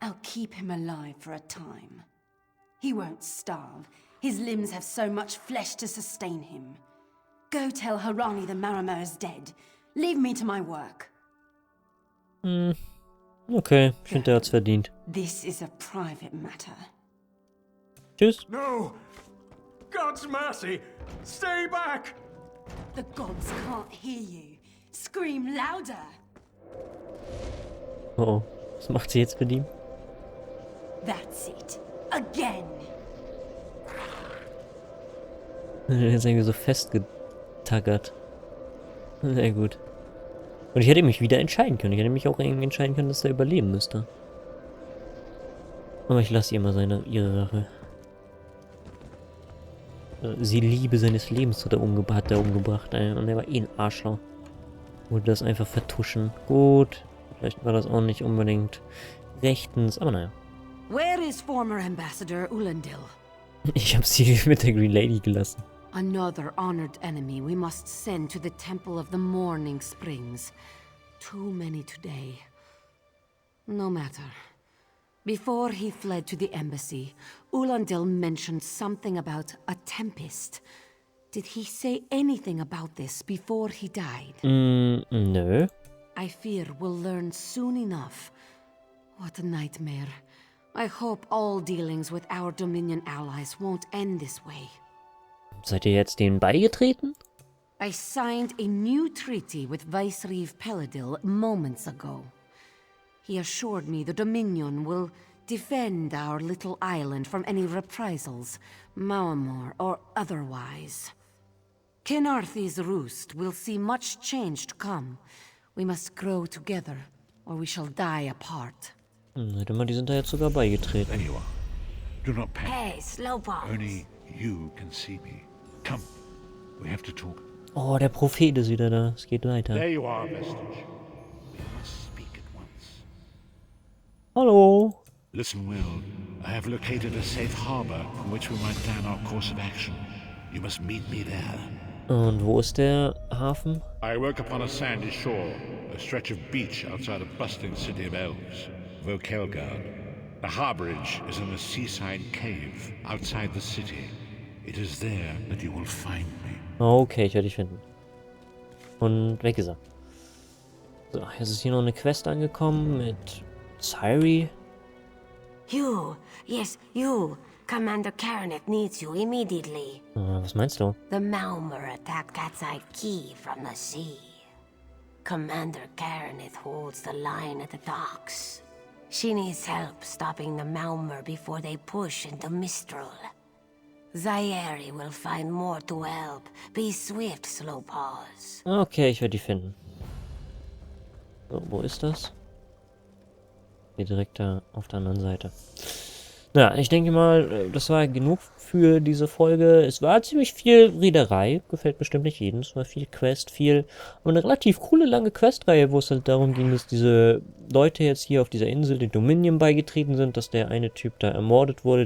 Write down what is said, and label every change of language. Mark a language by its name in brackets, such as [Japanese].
[English] I'll keep him alive for a time. He won't starve. His limbs have so much flesh to sustain him. Go tell Harani the Marama is dead. Leave me to my work. [German] Okay, ich finde, der hat's verdient. [English] This is a private matter. [German] Tschüss. [English] No! God's mercy! Stay back! The gods can't hear you. Scream louder! [German] Oh, was macht sie jetzt mit ihm? [English] That's it. Again! [German] Der ist irgendwie so festgetackert. Sehr gut. Und ich hätte mich wieder entscheiden können. Ich hätte mich auch irgendwie entscheiden können, dass er überleben müsste. Aber ich lasse ihr mal ihre Rache. Sie Liebe seines Lebens hat er umgebracht, ey. Und er war eh ein Arschloch. Wollte das einfach vertuschen. Gut. Vielleicht war das auch nicht unbedingt rechtens, aber naja. [English] Where is former Ambassador Ulondil? [German] Ich habe sie mit der Green Lady gelassen. [English] Another honored enemy we must send to the Temple of the Morning Springs. Too many today. No matter. Before he fled to the embassy, Ulondil mentioned something about a tempest. Did he say anything about this before he died? No. I fear we'll learn soon enough. What a nightmare. I hope all dealings with our Dominion allies won't end this way. [German] Seid ihr jetzt denen beigetreten? [English] I signed a new treaty with Vicereeve Peladil moments ago. He assured me the Dominion will defend our little island from any reprisals, Maamor or otherwise. Kenarthi's roost will see much change to come. We must grow together, or we shall die apart. [German] Warte mal, die sind da jetzt sogar beigetreten. [English] There you are. Do not panic. Hey, Slowpoke. Only you can see me. Come, we have to talk. [German] Oh, der Prophet ist wieder da. Es geht weiter. [English] There you are, Vestige. We must speak at once. [German] Hallo. [English] Listen well. I have located a safe harbor from which we might plan our course of action. You must meet me there. [German] Und wo ist der Hafen? [English] I woke upon a sandy shore, a stretch of beach outside a bustling city of elves, Vokelgard. The harborage is in a seaside cave outside the city. It is there that you will find me. [German] Okay, ich werde dich finden. Und weg ist er. So, jetzt ist hier noch eine Quest angekommen mit Ciri. [English] You, yes, you. Commander Karanet needs you immediately. [German] Was meinst du? [English] The Malmer attacked Katsai Key from the sea. Commander Karanet holds the line at the docks. She needs help stopping the Malmer before they push into Mistral. Zairi will find more to help. Be swift, Slowpaws. [German] Okay, ich werde die finden. So, wo ist das? Hier direkt da auf der anderen Seite. Ja, ich denke mal, das war genug für diese Folge. Es war ziemlich viel Reederei. Gefällt bestimmt nicht jedem. Es war viel Quest, aber eine relativ coole, lange Questreihe, wo es halt darum ging, dass diese Leute jetzt hier auf dieser Insel den Dominion beigetreten sind, dass der eine Typ da ermordet wurde.